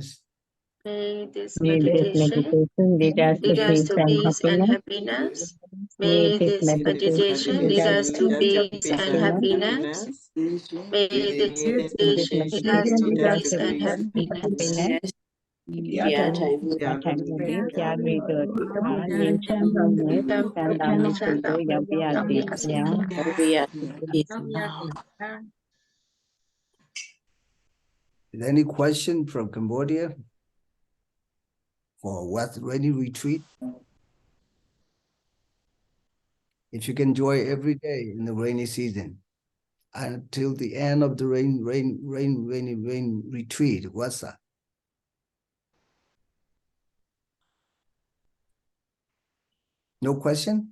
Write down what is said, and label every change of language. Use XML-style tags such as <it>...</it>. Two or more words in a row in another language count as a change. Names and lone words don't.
<en>May this May this meditation meditation lead us to lead us peace to and peace and happiness. happiness. May May this this meditation lead us to peace and happiness. May this meditation lead us to peace and happiness.</en> <my>တရားထိုင်မှုနဲ့ကြားပြီးတော့ငြိမ်းချမ်းမှုနဲ့သံသာမှုကိုရောက်ပြစေခင်ဗျာ</my> <en>is there any question from Cambodia for what rainy retreat if you can enjoy every day in the rainy season until the end of the rain retreat what's that no question</en>